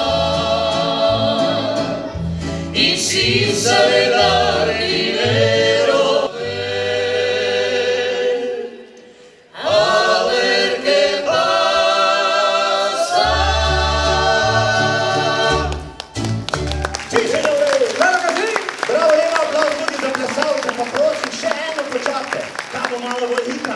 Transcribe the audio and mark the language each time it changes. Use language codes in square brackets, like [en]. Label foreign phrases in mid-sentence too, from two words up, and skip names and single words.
[es] Y sin saber dar dinero, a ver qué pasa. Sí, señores! Claro que sí! [sl] Bravo, en aplauso tudi za plesalce, pa prosim, še eno počakajte, da bo malo bolj hitra.